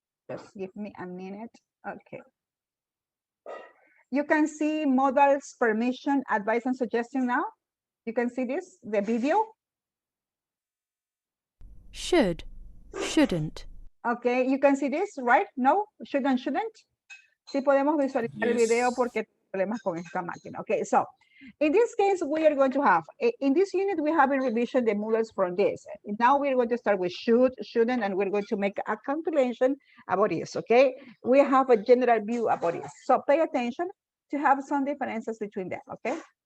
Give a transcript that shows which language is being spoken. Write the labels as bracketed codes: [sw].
[en] Just give me a minute, okay. You can see modals, permission, advice, and suggestion now. You can see this, the video. Should, shouldn't. Okay, you can see this, right? No, shouldn't. [es] Sí podemos visualizar el video [en] Yes. [es] porque problemas con esta máquina. [en] Okay, so in this case, we are going to have, in this unit, we have in revision the models from this. Now we're going to start with should, shouldn't, and we're going to make a calculation about this, okay? We have a general view about this. So pay attention to have some differences between them, okay?